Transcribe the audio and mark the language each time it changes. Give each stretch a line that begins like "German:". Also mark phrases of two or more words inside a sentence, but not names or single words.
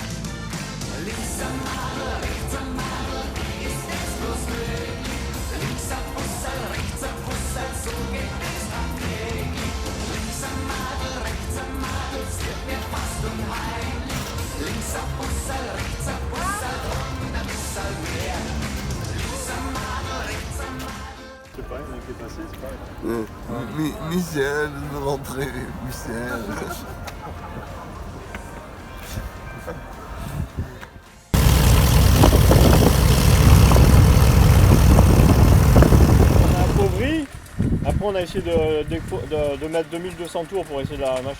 German: Links am Madel, rechts am Madel, ist es bloß möglich. Links am Bussel, rechts am Bussel, so geht es am Weg. Links am Madel, rechts am Madel, es wird mir fast unheimlich. Links am Bussel, rechts am Bussel,
French: Michel, de rentrer, Michel. On a appauvri, après on a essayé de mettre 2200 tours pour essayer de la machin.